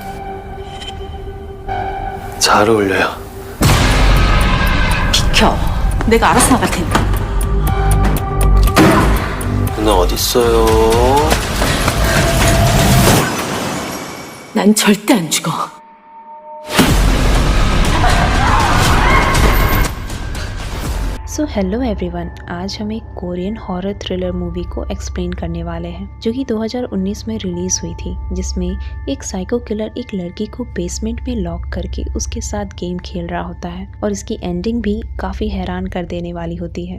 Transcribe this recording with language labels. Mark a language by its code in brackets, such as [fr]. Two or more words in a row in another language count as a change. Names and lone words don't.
[ko] 잘 어울려요. 비켜. 내가 알아서 나갈 테니까. 누나 어딨어요? 난 절대 안 죽어. [en] So hello everyone, [hi] आज हम एक [en] Korean horror thriller movie [hi] को एक्सप्लेन करने वाले हैं जो कि 2019 में रिलीज हुई थी, जिसमें एक [en] psycho killer [hi] एक लड़की को बेसमेंट में लॉक करके उसके साथ गेम खेल रहा होता है और इसकी एंडिंग भी काफी हैरान कर देने वाली होती है।